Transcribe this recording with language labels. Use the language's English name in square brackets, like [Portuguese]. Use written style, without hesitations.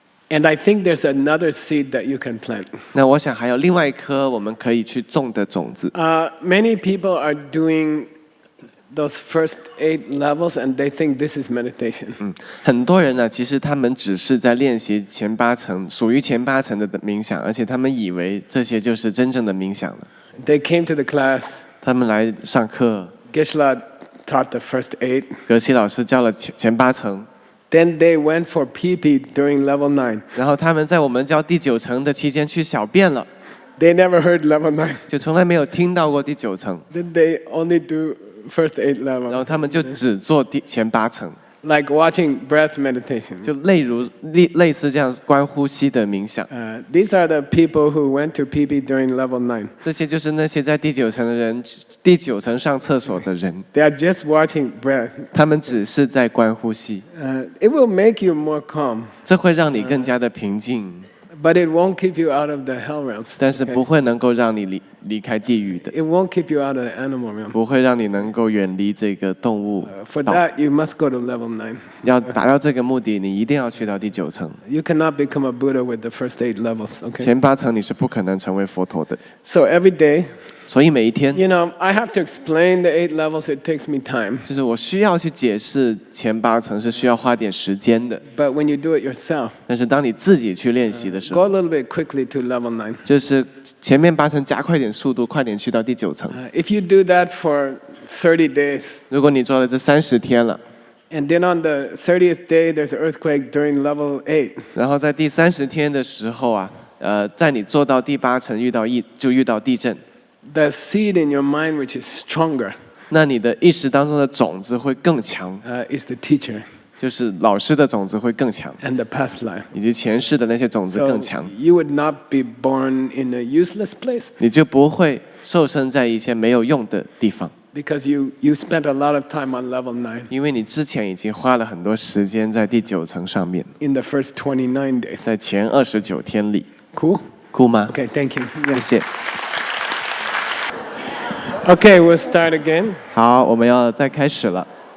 [English] And I think there's another seed that you can plant. [Chinese] 那我想还有另外一颗我们可以去种的种子。 [English] Many people are doing those first 8 levels and they think this is meditation. [Chinese] 很多人呢，其实他们只是在练习前8层，属于前8层的冥想，而且他们以为这些就是真正的冥想了。 [English] They came to the class, [Chinese] 他们来上课， [English] Geshe-la taught the first 8. [Chinese] 格西老师教了前8层， [English] Then they went for pee-pee during level 9. [Chinese] 然后他们在我们教第9层的期间去小便了， [English] They never heard level 9. [Chinese] 就从来没有听到过第9层， [English] Then they only do first 8 [Chinese] 然后 [English] level. [Chinese] 他们就只做前8层， [English] Like watching breath meditation. [Chinese] 就类似这样观呼吸的冥想。 [English] These are the people who went to pee-pee during level 9. [Chinese] 这些就是那些在第9层的人，第9层上厕所的人， [English] They are just watching breath. [Chinese] 他们只是在观呼吸， [English] It will make you more calm, [Chinese] 这会让你更加的平静， [English] but it won't keep you out of the hell realms. [Chinese] 但是 [English] okay? [Chinese] 不会能够让你离开地狱的， [English] It won't keep you out of the animal realm. [Chinese] 不会让你能够远离这个动物 [English] For [Chinese] 道。 [English] that, you must go to level 9. [Chinese] 要达到这个目的，你一定要去到第9层。 [English] You cannot become a Buddha with the first 8 levels. Okay. [Chinese] 前8层你是不可能成为佛陀的， [English] So every day, [Chinese] 所以每一天， [English] you know, I have to explain the 8 levels. It takes me time. [Chinese] 就是我需要去解释前8层是需要花点时间的。 [English] But when you do it yourself, [Chinese] 但是当你自己去练习的时 [English] go [Chinese] 候， [English] a little bit quickly to level 9. [Chinese] 就是前面8层加快点速度，快点去到第9层。 [English] If you do that for 30 days, [Chinese] 如果你做了这30天了， [English] and then on the 30th day there's an earthquake during level 8, [Chinese] 然后在第30天的时候啊，在你做到第8层遇到地震， [English] the seed in your mind which is stronger [Chinese] 那你的意识当中的种子会更强， [English] is the teacher [Chinese] 就是老师的种子会更强， [English] and the past life. [Chinese] 以及前世的那些种子 [English] So [Chinese] 更强， [English] you would not be born in a useless place [Chinese] 你就不会受生在一些没有用的地方， [English] because you spent a lot of time on level 9 [Chinese] 因为你之前已经花了很多时间在第9层上面， [English] in the first 29 days. [Chinese] 在前29天里， [English] Cool? [Chinese] 哭吗？ [English] Okay, thank you. [Chinese] 谢 [English] Yes. [Chinese] 谢。 [English] Okay, we'll start again. [Chinese] 好，我们要再开始了。